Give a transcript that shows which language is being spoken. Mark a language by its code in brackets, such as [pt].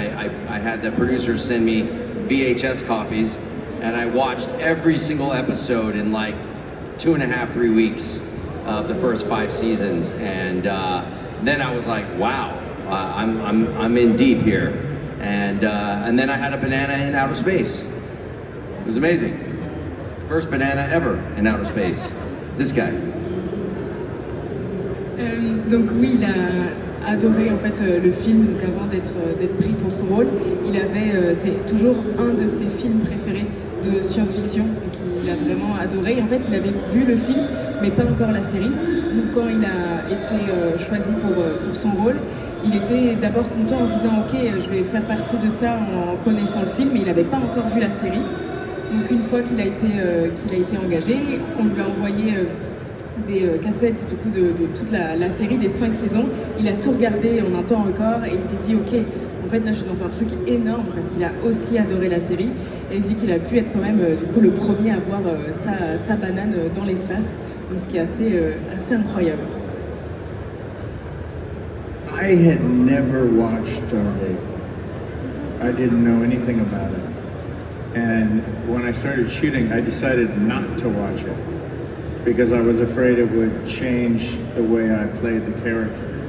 [en] I had the producers send me VHS copies, and I watched every single episode in like 2.5, 3 weeks of the first 5 seasons. And then I was like, wow, I'm in deep here. And then I had a banana in outer space. It was amazing. First banana ever in outer space. This guy. [fr] Donc oui, il a adoré en fait le film. Donc avant d'être pris pour son rôle, il avait c'est toujours un de ses films préférés de science-fiction qu'il a vraiment adoré. En fait, il avait vu le film, mais pas encore la série. Donc quand il a été choisi pour son rôle, il était d'abord content en se disant ok, je vais faire partie de ça en connaissant le film, mais il n'avait pas encore vu la série. Donc une fois qu'il a été engagé, on lui a envoyé des cassettes du coup, de toute la série des 5 saisons. Il a tout regardé en un temps record et il s'est dit ok, en fait là je suis dans un truc énorme parce qu'il a aussi adoré la série, et il dit qu'il a pu être quand même du coup le premier à voir sa banane dans l'espace, donc ce qui est assez incroyable. [en] I had never watched Stargate. I didn't know anything about it. And when I started shooting, I decided not to watch it because I was afraid it would change the way I played the character.